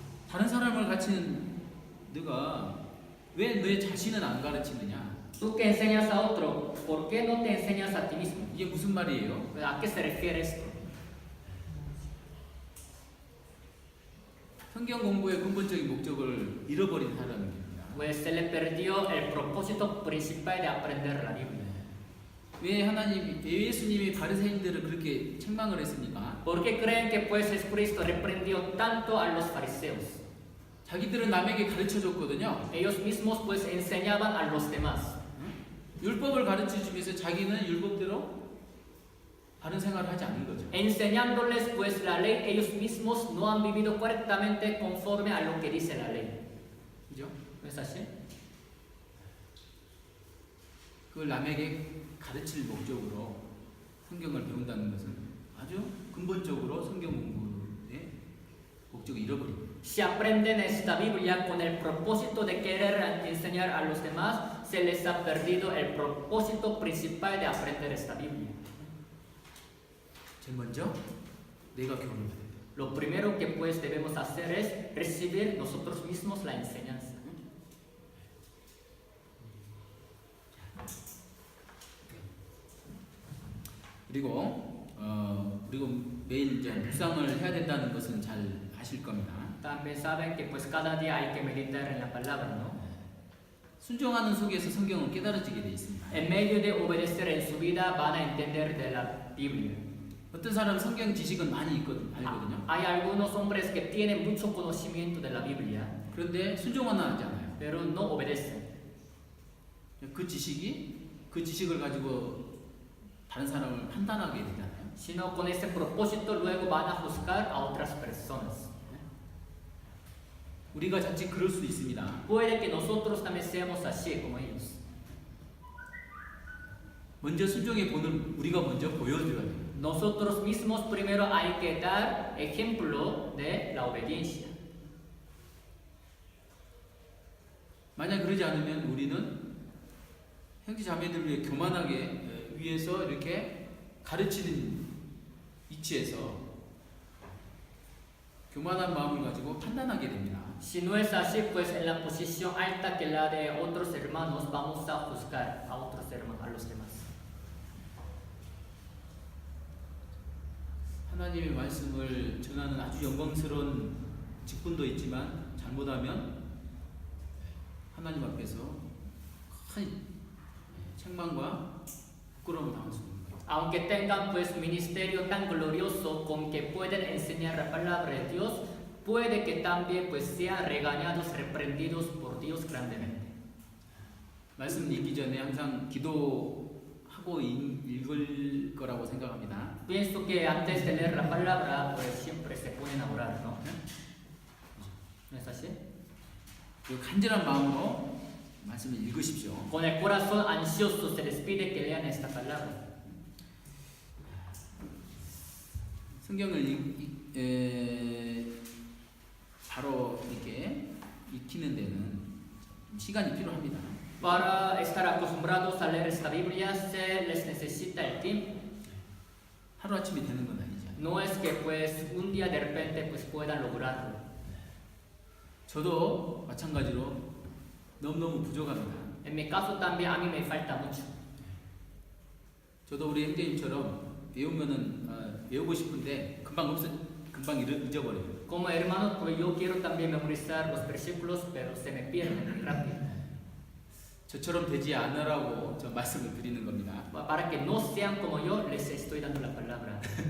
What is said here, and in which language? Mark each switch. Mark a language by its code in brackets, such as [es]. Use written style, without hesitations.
[ko] 다른 사람을 가르치는 너가 왜 너의 자신은 안 가르치느냐? [es] Tú que enseñas a otro, ¿por qué no te enseñas a ti mismo? [ko] 이게 무슨 말이에요? [es] ¿A qué se refiere esto? [ko] 성경 공부의 근본적인 목적을 잃어버린 사람입니다. [es] Pues se le perdió el propósito principal de aprender la Biblia. [ko] 왜 예수님이 바리새인들을 그렇게 책망을 했습니까? [es] ¿Por qué creen que pues Jesucristo reprendió tanto a los fariseos? [ko] 자기들은 남에게 가르쳐 줬거든요. [es] Ellos mismos pues enseñaban a los demás. [ko] 율법을 가르쳐 주면서 자기는 율법대로 바른 생활을 하지 않는 거죠. [es] Enseñándoles pues la ley, ellos mismos no han vivido correctamente conforme a lo que dice la ley. [ko] 그죠? [es] ¿No es así? [ko] 그걸 남에게 가르칠 목적으로 성경을 배운다는 것은 아주 근본적으로 성경 공부의 목적을 잃어버립니다. [es] Si aprenden esta Biblia con el propósito de querer enseñar a los demás, se les ha perdido el propósito principal de aprender esta Biblia. [ko] 제일 먼저 내가 교훈을 받아야 돼요. [es] Lo primero que pues debemos hacer es recibir nosotros mismos la enseñanza. [ko] 그리고 매일 이제 묵상을 해야 된다는 것은 잘 아실 겁니다. [es] También saben que pues cada día hay que meditar en la palabra, ¿no? [ko] 순종하는 속에서 성경은 깨달아지게 돼 있습니다. [es] En medio de obedecer en su vida van a entender de la Biblia. [ko] 어떤 사람은 성경 지식은 많이 알거든요. [es] Hay algunos hombres que tienen mucho conocimiento de la Biblia, [ko] 그런데 순종은 하지 않아요. [es] pero no obedecen. [ko] 그 지식을 가지고 다른 사람을 판단하게 되잖아요. [es] Sino con ese propósito luego van a juzgar a otras personas. [ko] 우리가 자칫 그럴 수 있습니다. [es] Puede que nosotros también seamos así como ellos. [ko] 먼저 순종의 본을 우리가 먼저 보여줘야 돼요. [es] Nosotros mismos primero hay que dar ejemplo de la obediencia. [ko] 만약 그러지 않으면 우리는 형제 자매들 위해 교만하게 위해서 이렇게 가르치는 위치에서 교만한 마음을 가지고 판단하게 됩니다. [es] Si no es así, pues en la posición alta que la de otros hermanos vamos a juzgar a otros hermanos, a los demás. [ko] 하나님의 말씀을 전하는 아주 영광스러운 직분도 있지만 잘못하면 하나님 앞에서 큰 책망과 부끄러움을 당할 수 있는 거예요. [es] Aunque tengan pues ministerio tan glorioso con que pueden enseñar la palabra de Dios, puede que también pues sean regañados, reprendidos por Dios grandemente. [ko] 말씀 읽기 전에 항상 기도하고 읽을 거라고 생각합니다. [es] Pienso que antes de leer la palabra pues siempre se ponen a orar, ¿no? ¿No es así? [ko] 그 간절한 마음으로 말씀을 읽으십시오. [es] Con el corazón ansioso se les pide que lean esta palabra. [ko] 성경을 바로 이렇게 익히는 데는 시간이 필요합니다. [es] Para estar acostumbrados a leer esta Biblia se les necesita el tiempo. [ko] 하루아침에 되는 건 아니죠. [es] No es que pues un día de repente pues puedan lograrlo. [ko] 저도 마찬가지로 너무너무 부족합니다. [es] En mi caso también a mí me falta mucho. [ko] 저도 우리 형제님처럼 외우면은 외우고 싶은데 금방 잊어버려요. [es] Como hermano, pues yo quiero también memorizar los versículos, pero se me pierden muy rápido. [ko] 저처럼 되지 않으라고 저 말씀을 드리는 겁니다. [es] Para que no sean como yo, les estoy dando la palabra.